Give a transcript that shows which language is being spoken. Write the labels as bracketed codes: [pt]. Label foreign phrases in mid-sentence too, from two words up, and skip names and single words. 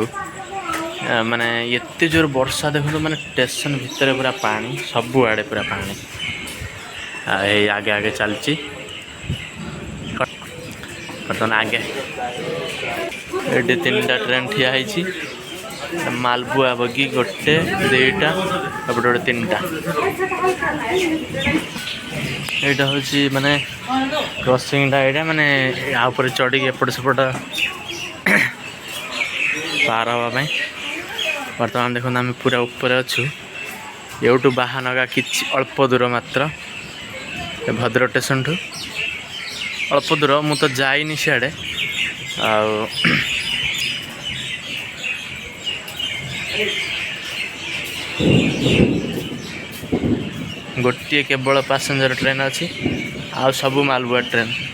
[or] ମାନେ ଏତେ ଜୋର ବର୍ଷା ଦେଖନ୍ତୁ ମାନେ ଷ୍ଟେସନ ଭିତରେ ପୁରା ପାଣି ସବୁଆଡ଼େ ପୁରା ପାଣି। ଆଉ ଏଇ ଆଗେ ଆଗେ ଚାଲିଛି ବର୍ତ୍ତମାନ ଆଗେ ଏଠି 3ଟା ଟ୍ରେନ୍ ଠିଆ ହେଇଛି ମାଲବୁଆ ବଗି 1 2ଟା ଏପଟେ ଗୋଟେ 3ଟା। [bn] এইটা হচ্ছে মানে ক্রসিংটা এটা মানে [or] ଆ ଉପରେ ଚଢ଼ିକି ଏପଟ ସେପଟ ପାର ହେବା ପାଇଁ। ବର୍ତ୍ତମାନ ଦେଖନ୍ତୁ ଆମେ ପୁରା ଉପରେ ଅଛୁ ଏଉଠୁ ବାହାନଗା କିଛି ଅଳ୍ପ ଦୂର ମାତ୍ର ଭଦ୍ରକ ଷ୍ଟେସନଠୁ ଅଳ୍ପ ଦୂର। ମୁଁ ତ ଯାଇନି ସିଆଡ଼େ ଆଉ ଗୋଟିଏ କେବଳ ପାସେଞ୍ଜର ଟ୍ରେନ୍ ଅଛି ଆଉ ସବୁ ମାଲବୁଆ ଟ୍ରେନ୍।